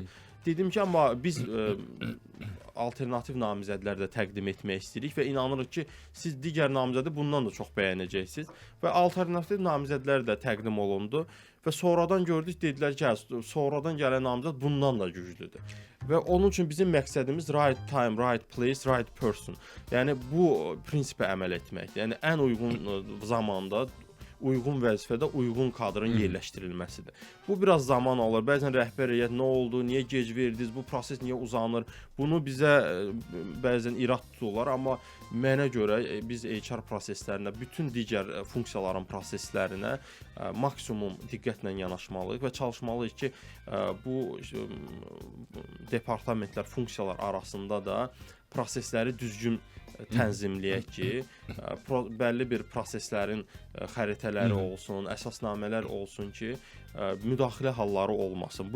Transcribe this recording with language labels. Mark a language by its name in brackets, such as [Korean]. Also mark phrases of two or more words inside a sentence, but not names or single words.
[Azerbaijani] Dedim ki, amma biz alternativ namizədlər də təqdim etmək istəyirik və inanırıq ki, siz digər namizədi bundan da çox bəyənəcəksiniz və alternativ namizədlər də təqdim olundu və sonradan gördük, dedilər ki, sonradan gələn namizəd bundan da güclüdür. Və onun üçün bizim məqsədimiz [English] right time, right place, right person. [Azerbaijani] Yəni bu prinsipə əməl etməkdir. Yəni ən uyğun zamanda, uyğun vəzifədə uyğun kadrın yerləşdirilməsidir. Bu biraz zaman alır. Bəzən rəhbər heyət nə oldu, niyə gec verdiniz, bu proses niyə uzanır? Bunu bizə bəzən irad tuturlar, amma mənə görə biz HR proseslərinə, bütün digər funksiyaların proseslərinə maksimum diqqətlə yanaşmalıyıq və çalışmalıyıq ki, bu departamentlər, funksiyalar arasında da prosesləri düzgün tənzimləyək ki, bəlli bir proseslərin xəritələri olsun, əsasnamələr olsun ki, müdaxilə halları olmasın.